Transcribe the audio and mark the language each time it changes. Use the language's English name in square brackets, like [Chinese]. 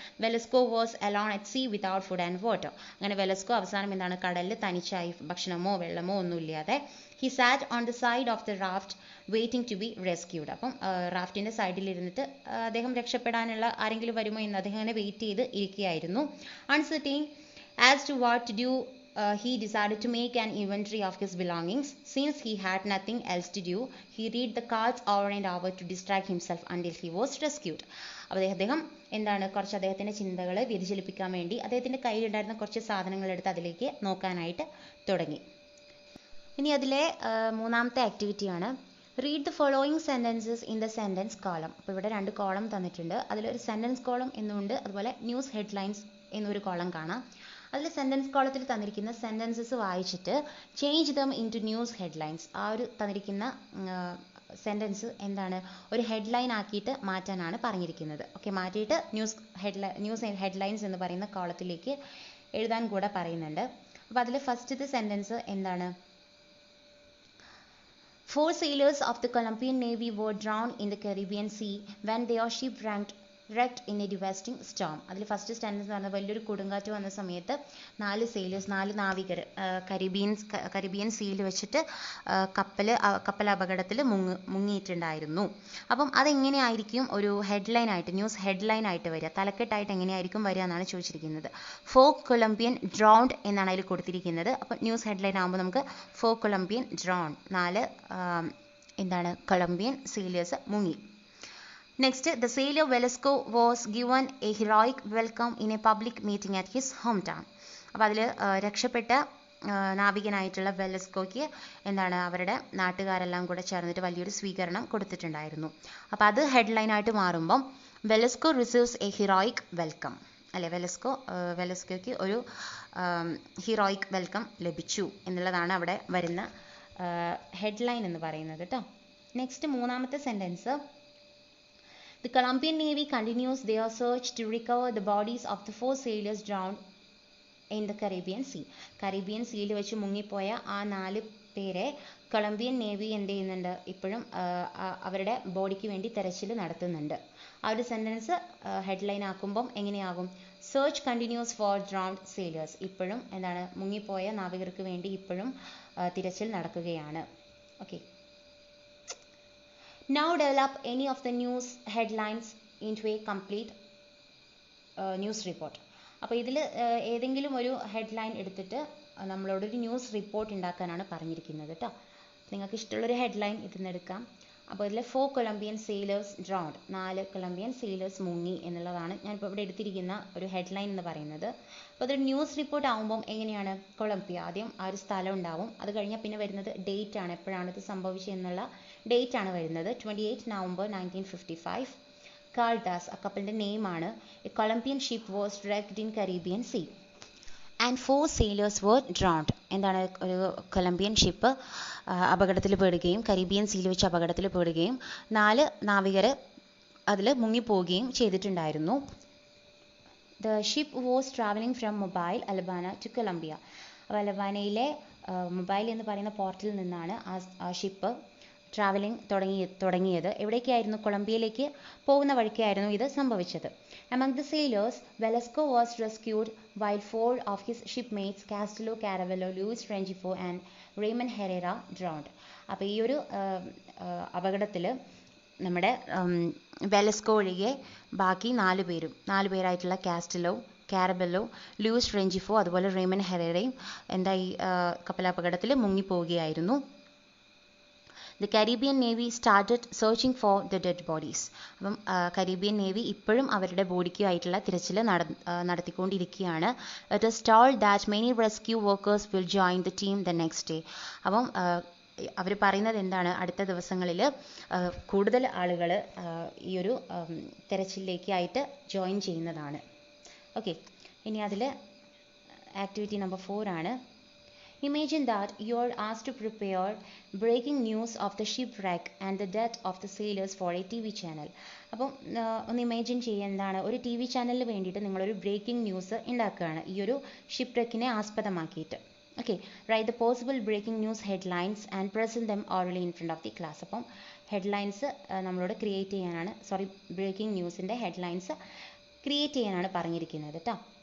[English] Velasco was alone at sea without food and water. [Malayalam] അങ്ങനെ Velasco അവസാനം എന്താണ് കടലിൽ തനിച്ചായി, ഭക്ഷണമോ വെള്ളമോ ഒന്നുമില്ലാതെ. [English] He sat on the side of the raft waiting to be rescued. [Malayalam] അപ്പം റാഫ്റ്റിൻ്റെ സൈഡിലിരുന്നിട്ട് അദ്ദേഹം രക്ഷപ്പെടാനുള്ള ആരെങ്കിലും വരുമോ എന്ന് അദ്ദേഹം അങ്ങനെ വെയിറ്റ് ചെയ്ത് ഇരിക്കുകയായിരുന്നു. [English] Uncertain as to what to do he decided to make an inventory of his belongings. Since he had nothing else to do, he read the cards over and over to distract himself until he was rescued. [Malayalam] അപ്പോൾ അദ്ദേഹം എന്താണ് കുറച്ച് അദ്ദേഹത്തിൻ്റെ ചിന്തകൾ വ്യതിചലിപ്പിക്കാൻ വേണ്ടി അദ്ദേഹത്തിൻ്റെ കയ്യിലുണ്ടായിരുന്ന കുറച്ച് സാധനങ്ങൾ എടുത്ത് അതിലേക്ക് നോക്കാനായിട്ട് തുടങ്ങി. ഇനി അതിലെ മൂന്നാമത്തെ ആക്ടിവിറ്റിയാണ് [English] Read the following sentences in the sentence column. [Malayalam] അപ്പോൾ ഇവിടെ 2 കോളം തന്നിട്ടുണ്ട്. അതിലൊരു സെൻറ്റൻസ് കോളം എന്നുണ്ട്, അതുപോലെ ന്യൂസ് ഹെഡ്ലൈൻസ് എന്നൊരു കോളം കാണാം. അതിൽ സെൻറ്റൻസ് കോളത്തിൽ തന്നിരിക്കുന്ന സെൻറ്റൻസസ് വായിച്ചിട്ട് [English] Change them into news headlines. [Malayalam] ആ ഒരു തന്നിരിക്കുന്ന സെൻറ്റൻസ് എന്താണ് ഒരു ഹെഡ്ലൈൻ ആക്കിയിട്ട് മാറ്റാനാണ് പറഞ്ഞിരിക്കുന്നത്. ഓക്കെ, മാറ്റിയിട്ട് ന്യൂസ് ഹെഡ്ലൈൻസ് എന്ന് പറയുന്ന കോളത്തിലേക്ക് എഴുതാൻ കൂടെ പറയുന്നുണ്ട്. അപ്പോൾ അതിൽ ഫസ്റ്റത്തെ സെൻറ്റൻസ് എന്താണ്? [English] 4 sailors of the Colombian Navy were drowned in the Caribbean Sea when their ship wrecked in a devastating storm. [Malayalam] അതിൽ ഫസ്റ്റ് സെൻറ്റൻസ് എന്ന് പറഞ്ഞാൽ വലിയൊരു കൊടുങ്കാറ്റ് വന്ന സമയത്ത് 4 നാവികർ കരീബിയൻ സീയിൽ വെച്ചിട്ട് കപ്പൽ അപകടത്തിൽ മുങ്ങിയിട്ടുണ്ടായിരുന്നു. അപ്പം അതെങ്ങനെയായിരിക്കും ഒരു ഹെഡ്ലൈനായിട്ട് ന്യൂസ് ഹെഡ്ലൈനായിട്ട് വരിക, തലക്കെട്ടായിട്ട് എങ്ങനെയായിരിക്കും വരിക എന്നാണ് ചോദിച്ചിരിക്കുന്നത്. [English] 4 Colombian drowned [Malayalam] എന്നാണ് അതിൽ കൊടുത്തിരിക്കുന്നത്. അപ്പം ന്യൂസ് ഹെഡ്ലൈൻ ആകുമ്പോൾ നമുക്ക് 4 Colombian drowned, 4 എന്താണ് കൊളംബിയൻ സീലേഴ്സ് മുങ്ങി. [English] Next, the sailor Velasco was given a heroic welcome in a public meeting at his hometown. [Malayalam] അപ്പോൾ അതിൽ രക്ഷപ്പെട്ട നാവികനായിട്ടുള്ള വെലസ്കോയ്ക്ക് എന്താണ് അവരുടെ നാട്ടുകാരെല്ലാം കൂടെ ചേർന്നിട്ട് വലിയൊരു സ്വീകരണം കൊടുത്തിട്ടുണ്ടായിരുന്നു. അപ്പോൾ അത് ഹെഡ്ലൈനായിട്ട് മാറുമ്പം [English] Velasco receives a heroic welcome [Malayalam] അല്ലെ, വെലസ്കോയ്ക്ക് ഒരു ഹീറോയിക് വെൽക്കം ലഭിച്ചു എന്നുള്ളതാണ് അവിടെ വരുന്ന ഹെഡ്ലൈൻ എന്ന് പറയുന്നത് കേട്ടോ. നെക്സ്റ്റ് മൂന്നാമത്തെ sentence [English] The Colombian Navy continues their search to recover the bodies of the 4 sailors drowned in the Caribbean Sea. [Malayalam] Caribbean സീയിൽ വെച്ച് മുങ്ങിപ്പോയ ആ 4 പേരെ കൊളംബിയൻ നേവി എന്ത് ചെയ്യുന്നുണ്ട്, ഇപ്പോഴും അവരുടെ ബോഡിക്ക് വേണ്ടി തെരച്ചിൽ നടത്തുന്നുണ്ട്. ആ ഒരു sentence headline ആക്കുമ്പം എങ്ങനെയാകും? [English] Search continues for drowned sailors. [Malayalam] ഇപ്പോഴും എന്താണ് മുങ്ങിപ്പോയ നാവികർക്ക് വേണ്ടി ഇപ്പോഴും തിരച്ചിൽ നടക്കുകയാണ്. Okay, [English] now develop any of the news headlines into a complete news report. [Malayalam] അപ്പോൾ ഇതിൽ ഏതെങ്കിലും ഒരു ഹെഡ്ലൈൻ എടുത്തിട്ട് നമ്മളോടൊരു ന്യൂസ് റിപ്പോർട്ട് ഉണ്ടാക്കാനാണ് പറഞ്ഞിരിക്കുന്നത് കേട്ടോ. നിങ്ങൾക്ക് ഇഷ്ടമുള്ളൊരു ഹെഡ്ലൈൻ ഇതിന്ന് എടുക്കാം. അപ്പോൾ ഇതിൽ [English] 4 Colombian sailors drowned, [Malayalam] 4 Colombian sailors മുങ്ങി എന്നുള്ളതാണ് ഞാനിപ്പോൾ ഇവിടെ എടുത്തിരിക്കുന്ന ഒരു ഹെഡ്ലൈൻ എന്ന് പറയുന്നത്. അപ്പോൾ അതൊരു ന്യൂസ് റിപ്പോർട്ട് ആകുമ്പം എങ്ങനെയാണ്? കൊളംബിയ ആദ്യം ആ ഒരു സ്ഥലം ഉണ്ടാവും, അത് കഴിഞ്ഞാൽ പിന്നെ വരുന്നത് ഡേറ്റ് ആണ്, എപ്പോഴാണ് ഇത് സംഭവിച്ചതെന്നുള്ള ഡേറ്റ് ആണ് വരുന്നത്. 28 November 1955. കാൾഡാസ് ആ കപ്പലിൻ്റെ നെയിമാണ്. A Colombian ship was [English] wrecked in Caribbean Sea and 4 sailors were drowned. [Malayalam] എന്താണ് ഒരു കൊളംബിയൻ ഷിപ്പ് അപകടത്തിൽ പെടുകയും കരീബിയൻ സീയിൽ വെച്ച് അപകടത്തിൽ പെടുകയും 4 നാവികർ അതിൽ മുങ്ങിപ്പോവുകയും ചെയ്തിട്ടുണ്ടായിരുന്നു. [English] The ship was traveling from Mobile, Alabama to Colombia. [Malayalam] അപ്പോൾ അലബാനയിലെ മൊബൈൽ എന്ന് പറയുന്ന പോർട്ടിൽ നിന്നാണ് ആ ഷിപ്പ് ട്രാവലിംഗ് തുടങ്ങിയത്. എവിടേക്കായിരുന്നു? കൊളംബിയയിലേക്ക് പോകുന്ന വഴിക്കായിരുന്നു ഇത് സംഭവിച്ചത്. [English] Among the sailors, Velasco was rescued while 4 of his shipmates, Castillo, Caravello, Luis Rengifo and Raymond Herrera, drowned. [Malayalam] അപ്പോൾ ഈ ഒരു അപകടത്തിൽ നമ്മുടെ വെലസ്കോ ഒഴികെ ബാക്കി 4 പേരായിട്ടുള്ള കാസ്റ്റിലോ, കാരബെല്ലോ, ലൂയിസ് റെഞ്ചിഫോ അതുപോലെ റേമൻ ഹെറേറയും ഈ കപ്പലപകടത്തിൽ മുങ്ങിപ്പോവുകയായിരുന്നു. [English] The Caribbean Navy started searching for the dead bodies. [Malayalam] അപ്പം കരീബിയൻ നേവി ഇപ്പോഴും അവരുടെ ബോഡിക്കുമായിട്ടുള്ള തിരച്ചിൽ നടത്തിക്കൊണ്ടിരിക്കുകയാണ്. [English] It is told that many rescue workers will join the team the next day. [Malayalam] അപ്പം അവർ പറയുന്നത് എന്താണ്? അടുത്ത ദിവസങ്ങളിൽ കൂടുതൽ ആളുകൾ ഈ ഒരു തിരച്ചിലേക്കായിട്ട് ജോയിൻ ചെയ്യുന്നതാണ്. ഓക്കെ, ഇനി അതിൽ ആക്ടിവിറ്റി നമ്പർ 4 ആണ്. [English] Imagine that you are asked to prepare breaking news of the shipwreck and the death of the sailors for a TV channel. [Malayalam] അപ്പം ഒന്ന് ഇമാജിൻ ചെയ്യുന്നതാണ്, ഒരു TV ചാനലിന് വേണ്ടിയിട്ട് നിങ്ങളൊരു ബ്രേക്കിംഗ് ന്യൂസ് ഉണ്ടാക്കുകയാണ് ഈ ഒരു ഷിപ്പ്റെക്കിനെ ആസ്പദമാക്കിയിട്ട്. [English] Okay, write the possible breaking news headlines and present them orally in front of the class. [Malayalam] അപ്പം ഹെഡ്ലൈൻസ് നമ്മളോട് ക്രിയേറ്റ് ചെയ്യാനാണ്, ബ്രേക്കിംഗ് ന്യൂസിൻ്റെ ഹെഡ്ലൈൻസ് ക്രിയേറ്റ് ചെയ്യാനാണ് പറഞ്ഞിരിക്കുന്നത് കേട്ടോ.